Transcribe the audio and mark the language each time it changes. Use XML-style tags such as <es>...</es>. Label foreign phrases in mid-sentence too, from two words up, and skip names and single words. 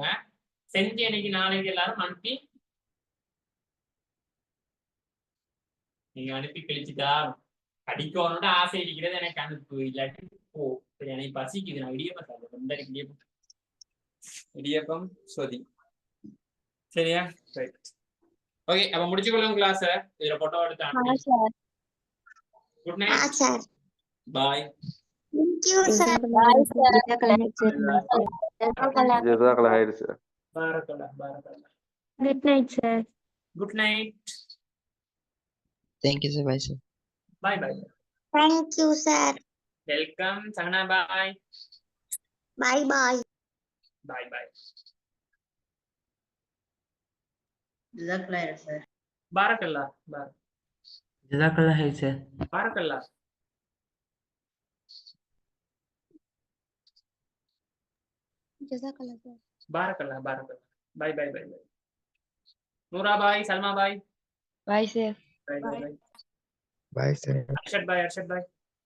<ta>செஞ்சு எனக்கு நாளைக்கு எல்லாரும் அனுப்பி நீங்க அனுப்பி கழிச்சுட்டா படிக்கணும்னு ஆசை இருக்கிறது எனக்கு அனுப்பு, இல்லாட்டி போ. சரி எனக்கு பசிக்குது, நான் இடியப்பம் சாப்பிடுறேன். இடியப்பம் சொதி. சரியா? ரைட். ஓகே, அப்ப முடிச்சுக்கொள்ளும் கிளாஸ். இதுல போட்டோ எடுத்து</ta> <en>good night sir.</en> <ta>பாய்.</ta> <en>Thank you, sir. Bye, sir.</en> <ar>جزاك الله خير,</ar> <en>sir.</en> <ar>بارك الله، بارك الله.</ar> <en>Good night, sir. Good night. Thank you, sir. Bye, sir. Bye, bye. Thank you, sir. Welcome, Sahna. Bye. Bye, bye. Bye, bye.</en> <ar>جزاك الله خير,</ar> <en>sir.</en> <ar>Barakallah. جزاك الله خير,</ar> <en>sir.</en> <ar>Barakallah.</ar> <en>Jazakallah, sir.</en> <ar>بارك الله، بارك الله.</ar> <en>Bye, bye, bye, bye. Noora, bye. Salma, bye. Bye, sir. Bye, bye, bye. Bye, sir. Arshad, bye. Arshad, bye.</en>